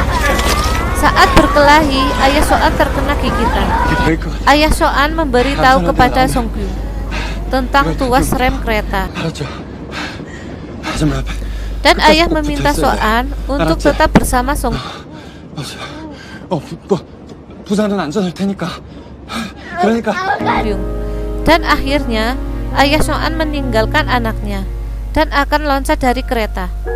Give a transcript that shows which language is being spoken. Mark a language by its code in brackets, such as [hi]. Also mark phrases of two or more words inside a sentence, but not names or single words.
[id] Saat berkelahi, ayah So-an terkena gigitan. Ayah So-an memberitahu kepada Sung Kyung tentang tuas rem kereta. Dan ayah meminta So-an untuk tetap bersama Sung. [ko] 부산은 안전할 테니까. 그러니까 Byung. [id] Dan akhirnya ayah Song-an meninggalkan anaknya dan akan loncat dari kereta.